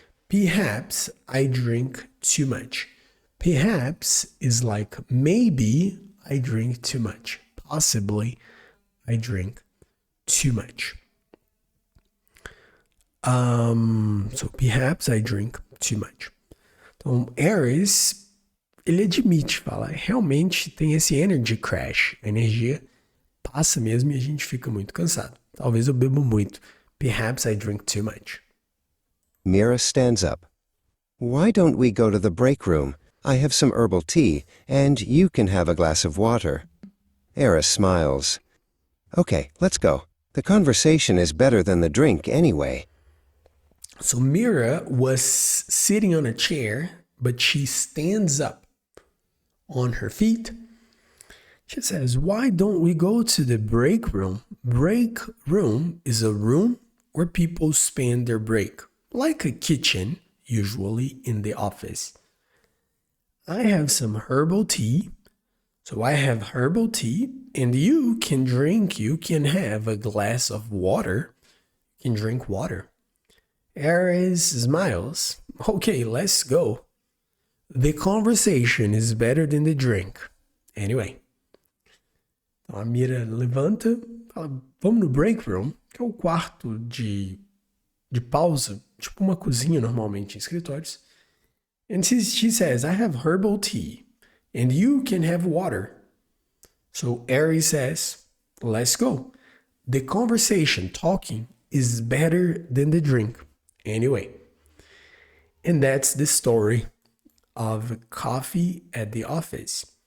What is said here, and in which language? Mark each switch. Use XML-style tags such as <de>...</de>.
<en>Perhaps I drink too much. Perhaps is like maybe I drink too much. Possibly I drink too much. So perhaps I drink too much.</en> <pt>Então, Aris, ele admite, fala, realmente tem esse</pt> <en>energy crash.</en> <pt>A energia passa mesmo e a gente fica muito cansado. Talvez eu bebo muito.</pt> <en>Perhaps I drink too much. Mira stands up. Why don't we go to the break room? I have some herbal tea, and you can have a glass of water. Eris smiles. Okay, let's go. The conversation is better than the drink anyway. So Mira was sitting on a chair, but she stands up on her feet. She says, "Why don't we go to the break room?" Break room is a room where people spend their break, like a kitchen, usually in the office. I have some herbal tea. So I have herbal tea, and you can have a glass of water. You can drink water. Ares smiles. Okay, let's go. The conversation is better than the drink. Anyway.</en> <pt>Então a Mira levanta, fala, vamos no break room, que é o quarto de pausa, tipo uma cozinha normalmente em escritórios.</pt> <en>And she says, I have herbal tea, and you can have water. So Aries says, let's go. The conversation, talking, is better than the drink. Anyway. And that's the story of coffee at the office.</en>